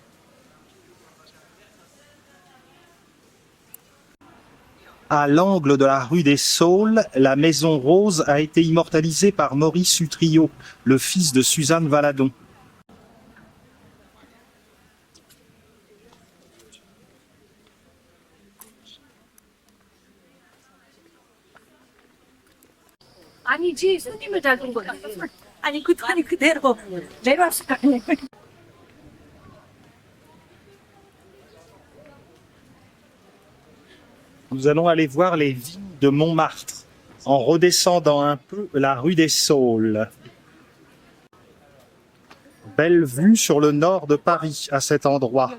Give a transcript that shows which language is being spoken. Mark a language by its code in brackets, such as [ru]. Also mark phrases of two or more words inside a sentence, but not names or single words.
[fr] À l'angle de la rue des Saules, la maison rose a été immortalisée par Maurice Utrillo, le fils de Suzanne Valadon. [ko] 아니지, 손님을 잡은 거야. 아니, 아니 그대로 내려왔을 거 아니야. [fr] Nous allons aller voir les vignes de Montmartre, en redescendant un peu la rue des Saules. Belle vue sur le nord de Paris à cet endroit.